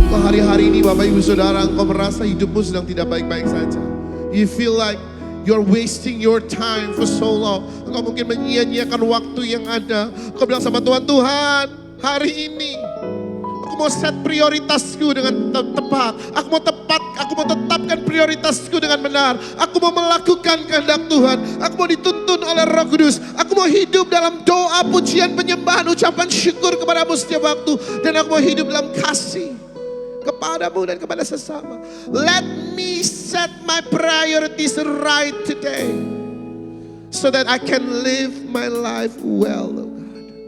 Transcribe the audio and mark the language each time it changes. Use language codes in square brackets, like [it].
[id] Hari-hari ini Bapak Ibu Saudara, engkau merasa hidupmu sedang tidak baik-baik saja. [en] You feel like you're wasting your time for so long. [id] Engkau mungkin menyia-nyiakan waktu yang ada. Engkau bilang sama Tuhan, Tuhan, hari ini aku mau set prioritasku dengan tepat. Aku mau tetapkan prioritasku dengan benar. Aku mau melakukan kehendak Tuhan. Aku mau dituntun oleh Roh Kudus. Aku mau hidup dalam doa, pujian, penyembahan, ucapan syukur kepadamu setiap waktu. Dan aku mau hidup dalam kasih kepadamu dan kepada sesama. [en] Let me set my priorities right today, so that I can live my life well, oh God.